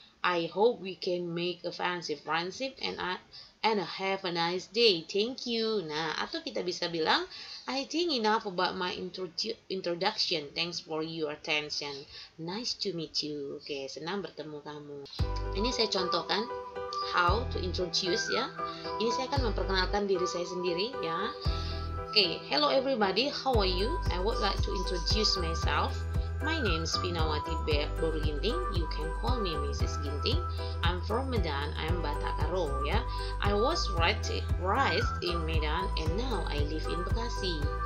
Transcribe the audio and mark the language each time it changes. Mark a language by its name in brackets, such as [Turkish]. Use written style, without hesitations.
[English] I hope we can make a fancy friendship and have a nice day. Thank you. Nah, atau kita bisa bilang I think enough about my introduction. Thanks for your attention. Nice to meet you. [Indonesian] Oke, senang bertemu kamu. Ini saya contohkan [English] how to introduce [Indonesian] ya. Ini saya akan memperkenalkan diri saya sendiri ya. [English] Oke, hello everybody. How are you? I would like to introduce myself. My name is Pinawati Boru Ginting. You can call me Mrs. Ginting. I'm from Medan. I'm Batak Karo ya. I was raised in Medan and now I live in Bekasi.